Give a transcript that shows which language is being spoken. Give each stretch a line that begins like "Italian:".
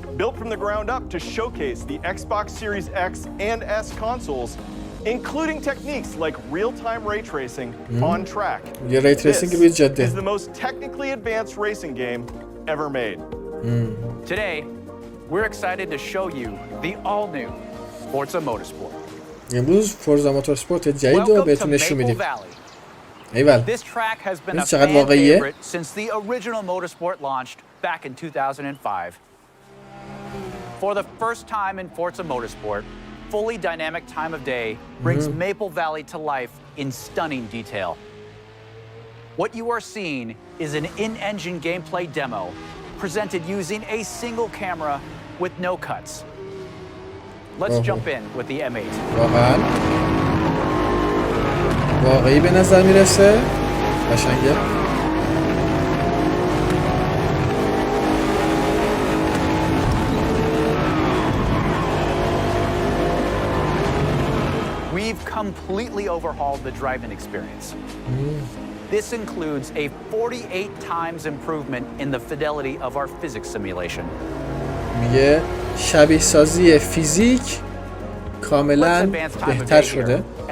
English: Built from the ground up to showcase the Xbox Series X and S consoles, including techniques like real-time ray tracing on track. This is the most technically advanced racing game ever made. Today, we're excited to show you the all-new Forza Motorsport.
Persian: امروز فورزا موتورسپورت جدید رو بهتون نشون میدیم. ایول.
English: This track has been a fan favorite since the original Motorsport launched back in 2005. For the first time in Forza Motorsport, fully dynamic time of day brings Maple Valley to life in stunning detail. What you are seeing is an in-engine gameplay demo presented using a single camera with no cuts. Let's jump in with the M8.
Persian: واقعی به نظر میرسه. قشنگه.
English: We've completely overhauled the driving experience. This includes a 48 times improvement in the fidelity of our physics simulation.
Persian: میگه شبیه سازی فیزیک کاملا بهتر شده.